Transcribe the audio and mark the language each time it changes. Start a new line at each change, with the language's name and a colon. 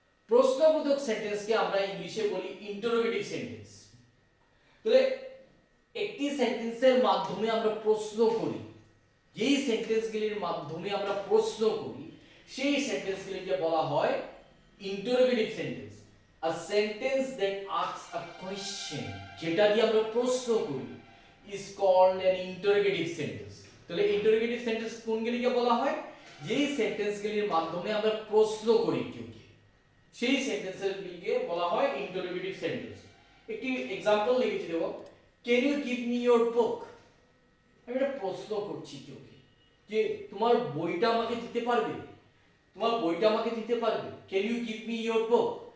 Bangla: প্রশ্নবোধক সেন্টেন্সকে আমরা ইংলিশে বলি ইন্টারোগেটিভ সেন্টেন্স। তাহলে একটি সেন্টেন্সের মাধ্যমে আমরা প্রশ্ন করি, যেই সেন্টেন্সগুলির মাধ্যমে আমরা প্রশ্ন করি সেই সেন্টেন্সগুলিকে বলা হয় interrogative sentence.
English: A sentence that asks a question,
Bangla: যেটা দিয়ে আমরা প্রশ্ন করি,
English: is called an interrogative sentence.
Bangla: তাহলে ইন্টারোগেটিভ সেন্টেন্স কোনগুলিকে বলা হয়? যেই সেন্টেন্সগুলির মাধ্যমে আমরা প্রশ্ন করি কাউকে, সেই সেন্টেন্সগুলিকে বলা হয় ইন্টারোগেটিভ সেন্টেন্স। একটি एग्जांपल লিখেছি, দেখো,
English: Can you give me your book.
Bangla: আমি একটা প্রশ্ন করছি কাউকে যে তোমার বইটা আমাকে দিতে পারবে, তোমার বইটা আমাকে দিতে পারবে,
English: Can you give me your book.